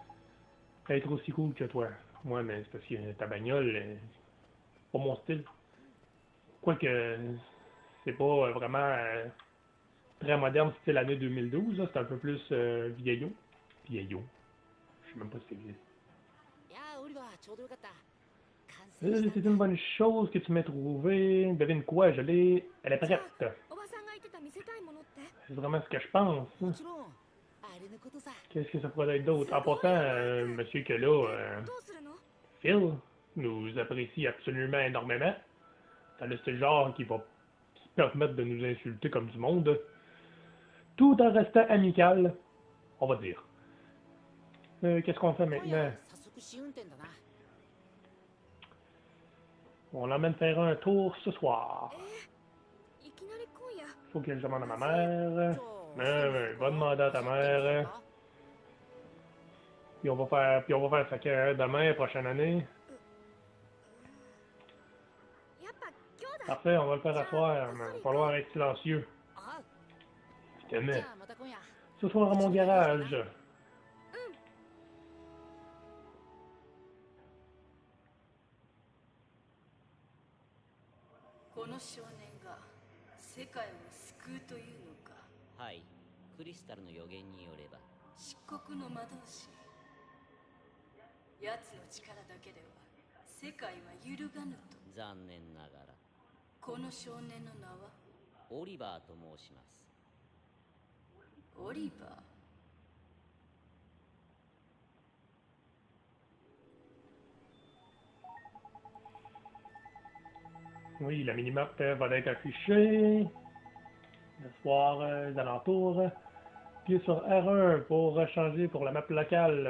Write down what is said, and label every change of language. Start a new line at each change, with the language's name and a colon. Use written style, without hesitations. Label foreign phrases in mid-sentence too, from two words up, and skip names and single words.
French: Être aussi cool que toi. Moi, mais c'est parce que ta bagnole, pas mon style. Quoique, c'est pas vraiment très moderne, style l'année 2012, là. C'est un peu plus vieillot. Vieillot. Je sais même pas si ça existe.
Japanese: いやーオリバーちょうどよかった完成した
French: C'est
Japanese: んだ
French: une bonne chose que tu m'aies trouvé. Devine quoi, je l'ai. Elle est
Japanese: じゃ
French: prête.
Japanese: あおばさんが言ってた見せたいものって
French: C'est vraiment ce que je pense.
Japanese: もちろんあれのことさ
French: Qu'est-ce que ça pourrait être d'autre? En passant, monsieur que là,
Japanese: どうするの
French: Phil nous apprécie absolument énormément. C'est le genre qui va se permettre de nous insulter comme du monde, tout en restant amical, on va dire. Qu'est-ce qu'on fait
Japanese: 今
French: maintenant?
Japanese: 夜早速試運転だな
French: On l'emmène faire un tour ce soir.
Japanese: いきなり今夜
French: Faut que je demande à ma
Japanese: じ
French: mère.
Japanese: ゃあ
French: Va demander à ta mère. Puis on va faire ça que demain, prochaine année.
Japanese: やっぱ今日だ
French: Parfait, on va le faire à soir, mais il va falloir être silencieux. あ Je
Japanese: じ
French: t'aimais.
Japanese: ゃあまた今夜
French: Ce soir à mon garage.
Japanese: この少年が世界を救うというのか。はい、クリスタルの予言によれば。漆黒の魔導士。奴の力だけでは世界は揺るがぬと。残念ながら。この少年の名はオリバーと申します。オリバー。
French: Oui, la minimap va être affichée. Le soir, aux alentours. Puis sur R1 pour changer pour la map locale.